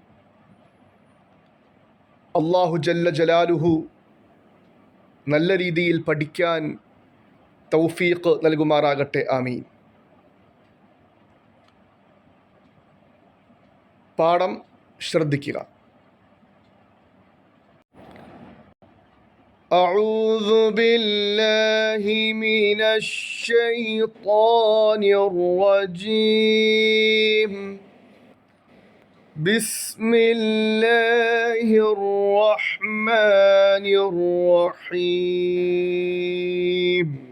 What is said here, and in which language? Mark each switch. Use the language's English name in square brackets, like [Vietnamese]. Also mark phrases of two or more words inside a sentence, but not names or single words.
[Arabic] الله جل جلاله [Malayalam] നല്ല രീതിയിൽ പഠിക്കാൻ തൗഫീഖ് നൽകുമാറാകട്ടെ. ആമീൻ. പാഠം ശ്രദ്ധിക്കുക. [Arabic] أعوذ بالله من الشيطان الرجيم. بسم الله الرحمن الرحيم.